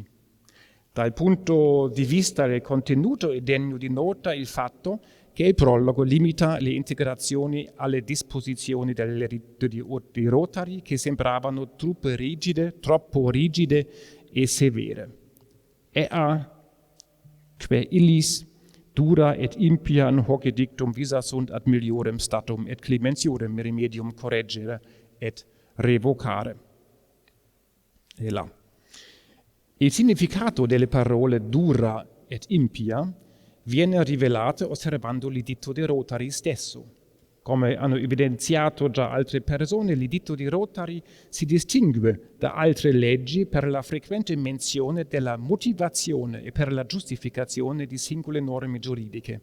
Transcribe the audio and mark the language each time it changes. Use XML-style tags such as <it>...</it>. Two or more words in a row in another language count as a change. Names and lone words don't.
<it>Dal punto di vista del contenuto è degno di nota il fatto che il prologo limita le integrazioni alle disposizioni del rito di Rotary che sembravano troppo rigide e severe.</it> <la>Ea que illis dura et impia hoc dictum visa sunt ad meliorem statum et clementiorem remedium correggere et revocare.</la> <it>E là. Il significato delle parole</it> <la>dura et impia</la> <it>viene rivelato osservando l'editto di Rotary stesso. Come hanno evidenziato già altre persone, l'editto di Rotary si distingue da altre leggi per la frequente menzione della motivazione e per la giustificazione di singole norme giuridiche.</it>